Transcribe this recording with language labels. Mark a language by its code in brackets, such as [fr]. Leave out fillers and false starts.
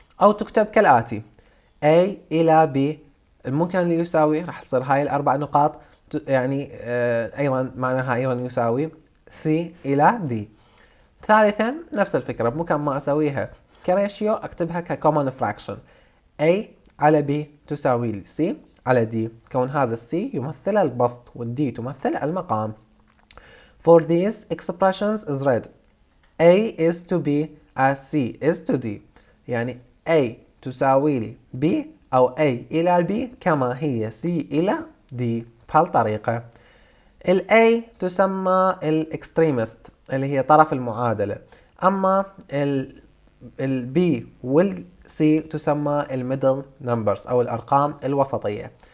[ar] أو تكتب كالآتي: A إلى B الممكن اللي يساوي راح تصير هاي الأربع نقاط يعني أيضا معناها أيضا يساوي C إلى D. ثالثا نفس الفكرة، بمكان ما أسويها كريشيو أكتبها ككومن فراكشن. A على B تساوي لي C على D، كون هذا C يمثل البسط والD تمثل المقام. [en] For these expressions is read A is to B as C is to D. [ar] يعني A تساوي لي B أو A إلى B كما هي C إلى D بهالطريقة. ال A تسمى الإكستريمست اللي هي طرف المعادلة، أما ال B وال C تسمى الميدل نمبرز أو الأرقام الوسطية.